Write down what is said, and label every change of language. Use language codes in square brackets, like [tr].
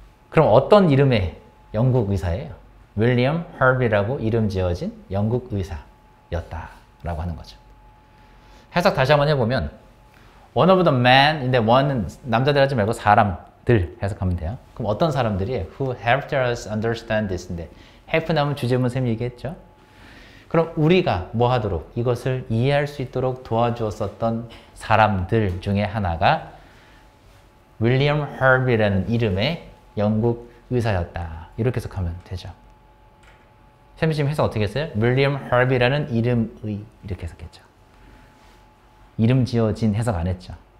[ko] 그럼 어떤 이름의 영국 의사예요? 윌리엄 하비라고 이름 지어진 영국 의사였다라고 하는 거죠. 해석 다시 한번 해보면 [en] one of the men [ko] 인데 one은 남자들 하지 말고 사람들 해석하면 돼요. 그럼 어떤 사람들이에요? [en] Who helped us understand this인데 help [ko] 나오면 주제문 쌤이 얘기했죠. 그럼 우리가 뭐 하도록 이것을 이해할 수 있도록 도와주었었던 사람들 중에 하나가 윌리엄 하비라는 이름의 영국 의사였다. 이렇게 해석하면 되죠. 쌤이 지금 해석 어떻게 했어요? 윌리엄 하비라는 이름의 이렇게 해석했죠. 이름 지어진 해석 안 했죠.